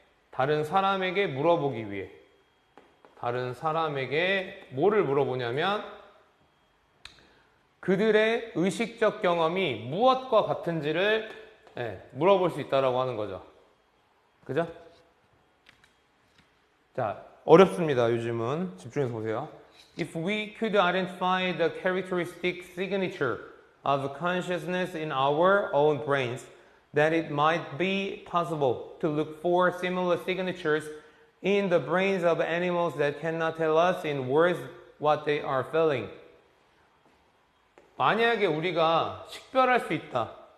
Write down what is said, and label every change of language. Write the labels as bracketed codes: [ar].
[ko] 다른 사람에게 물어보기 위해. 다른 사람에게 뭐를 물어보냐면 그들의 의식적 경험이 무엇과 같은지를 물어볼 수 있다라고 하는 거죠. 그죠? 자, 어렵습니다. 요즘은 집중해서 보세요. [en] If we could identify the characteristic signature of consciousness in our own brains, then it might be possible to look for similar signatures in the brains of animals that cannot tell us in words what they are feeling. [ko] 만약에 우리가 식별할 수 있다.